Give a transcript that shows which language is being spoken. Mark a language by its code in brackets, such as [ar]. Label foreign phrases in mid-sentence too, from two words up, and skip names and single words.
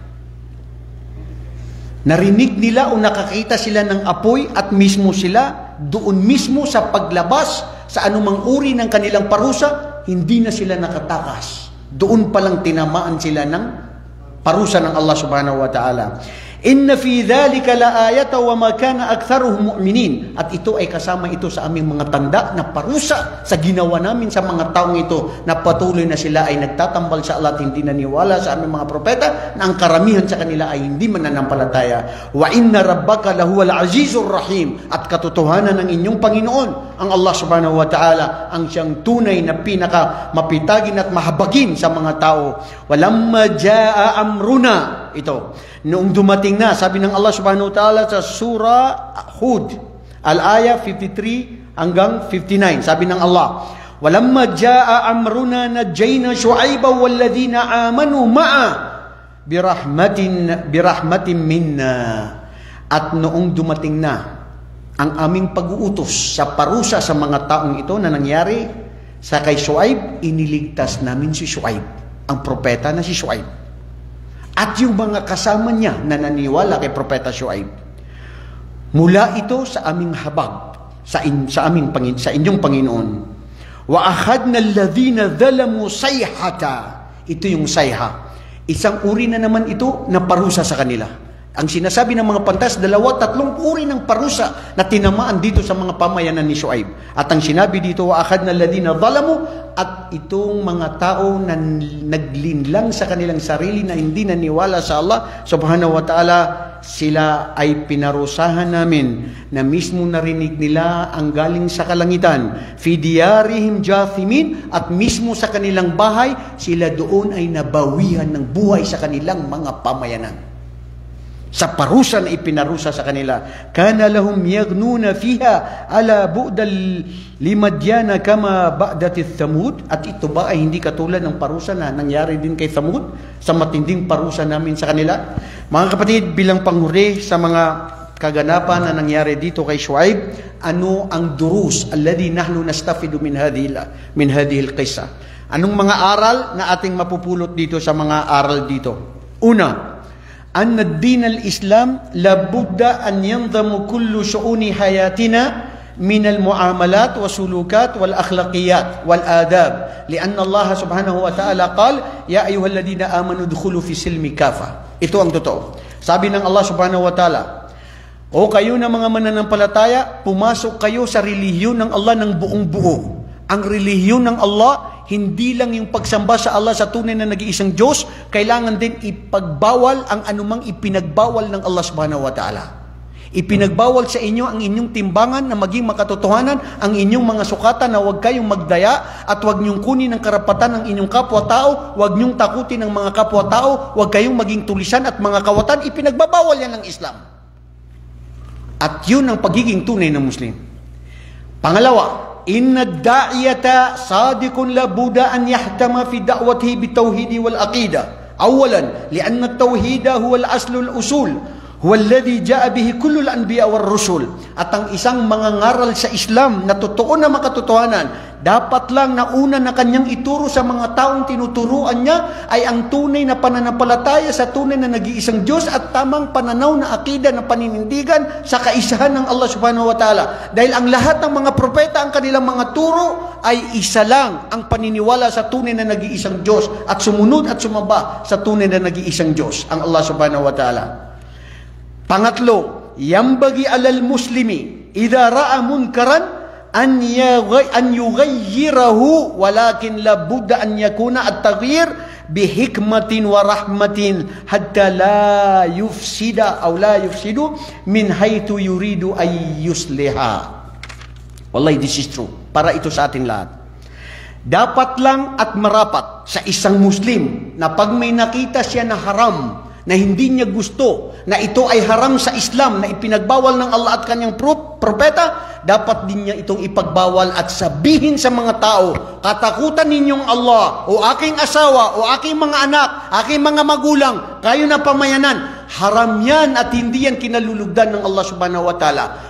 [tl] Narinig nila o nakakita sila ng apoy at mismo sila, doon mismo sa paglabas sa anumang uri ng kanilang parusa, hindi na sila nakatakas. Doon palang tinamaan sila ng parusa ng Allah [ar] سبحانه وتعالى. إن في ذلك لآية وما كان أكثرهم مؤمنين. [tl] At ito ay kasama ito sa aming mga tanda na parusa sa ginawa namin sa mga taong ito na patuloy na sila ay nagtatambal sa Allah at hindi naniwala sa aming mga propeta na ang karamihan sa kanila ay hindi mananampalataya. [ar] وإن ربك لهو العزيز الرحيم. [tl] At katotohanan ng inyong Panginoon, ang Allah [ar] سبحانه وتعالى, [tl] ang siyang tunay na pinaka mapitagin at mahabagin sa mga tao. [ar] ولما جاء أمرنا. [tl] Ito, noong dumating na, sabi ng Allah [ar] سبحانه وتعالى [tl] sa surah Hud, al-ayah 53 hanggang 59, sabi ng Allah, [ar] "ولما جاء أمرنا نجينا شعيبا والذين آمنوا معه برحمة منا." [tl] At noong dumating na ang aming pag-uutos sa parusa sa mga taong ito na nangyari sa kay Shu'aib, iniligtas namin si Shu'aib, ang propeta na si Shu'aib. At yung mga kasama niya na naniwala kay Propeta Shuaib. Mula ito sa aming habag, sa inyong Panginoon. [ar] وأخذنا الذين ظلموا صيحة. [tl] Ito yung sayha. Isang uri na naman ito na parusa sa kanila. Ang sinasabi ng mga pantas, 2-3 uri ng parusa na tinamaan dito sa mga pamayanan ni Shuaib. At ang sinabi dito, [ar] وأخذنا الذين ظلموا, [tl] at itong mga tao na naglinlang sa kanilang sarili na hindi naniwala sa Allah [ar] سبحانه وتعالى, [tl] sila ay pinarusahan namin na mismo narinig nila ang galing sa kalangitan. [ar] في ديارهم جاثمين, [tl] at mismo sa kanilang bahay, sila doon ay nabawihan ng buhay sa kanilang mga pamayanan. sa parusa na ipinarusa sa kanila. [ar] كأن لم يغنوا فيها ألا بعدا لمدين كما بعدت ثمود. [tl] At ito ba ay hindi katulad ng parusa na nangyari din kay Thamud sa matinding parusa namin sa kanila? Mga kapatid, bilang panghuli sa mga kaganapan na nangyari dito kay Shuaib, ano ang [ar] الدروس الذي نحن نستفيد من هذه القصة? [tl] Anong mga aral na ating mapupulot dito sa mga aral dito? Una, [ar] أن الدين الإسلام لابد أن ينظم كل شؤون حياتنا من المعاملات والسلوكات والأخلاقيات والآداب لأن الله سبحانه وتعالى قال يا أيها الذين آمنوا ادخلوا في السلم كافة. [tl] Ito ang totoo. Sabi ng Allah [ar] سبحانه وتعالى, [tl] o kayo na mga mananampalataya, pumasok kayo sa relihiyon ng Allah ng buong buo. Ang relihiyon ng Allah, hindi lang yung pagsamba sa Allah sa tunay na nag-iisang Diyos, kailangan din ipagbawal ang anumang ipinagbawal ng Allah [ar] سبحانه وتعالى. [tl] Ipinagbawal sa inyo ang inyong timbangan na maging makatotohanan, ang inyong mga sukatan na huwag kayong magdaya at huwag niyong kunin ang karapatan ng inyong kapwa-tao, huwag niyong takutin ang mga kapwa-tao, huwag kayong maging tulisan at mga kawatan. Ipinagbabawal yan ng Islam. At yun ang pagiging tunay ng Muslim. Pangalawa, [ar] إن الداعية صادق لابد أن يهتم في دعوته بالتوحيد والعقيدة. أولا لأن التوحيد هو الأصل الأصول هو الذي جاء به كل الأنبياء والرسل. [tl] At ang isang mangangaral sa Islam na totoo na makatotohanan, dapat lang na una na kanyang ituro sa mga taong tinuturuan niya ay ang tunay na pananampalataya sa tunay na nag-iisang Diyos at tamang pananaw na akida na paninindigan sa kaisahan ng Allah [ar] سبحانه وتعالى. [tl] Dahil ang lahat ng mga propeta, ang kanilang mga turo ay isa lang ang paniniwala sa tunay na nag-iisang Diyos at sumunod at sumamba sa tunay na nag-iisang Diyos, ang Allah [ar] سبحانه وتعالى. Pangatlo, ينبغي على المسلم إذا رأى منكرا أن يغيره ولكن لا بد أن يكون التغيير بحكمة ورحمة حتى لا يفسد أو لا يفسد من حيث يريد أن يصلح. [tl] Wallahi, [en] this is true. [tl] Para ito sa ating lahat. Dapat lang at marapat sa isang Muslim na pag may nakita siya na haram, na hindi niya gusto, na ito ay haram sa Islam, na ipinagbawal ng Allah at kanyang propeta, dapat din niya itong ipagbawal at sabihin sa mga tao, katakutan ninyong Allah, o aking asawa, o aking mga anak, aking mga magulang, kayo na pamayanan, haram yan at hindi yan kinalulugdan ng Allah [ar] سبحانه وتعالى.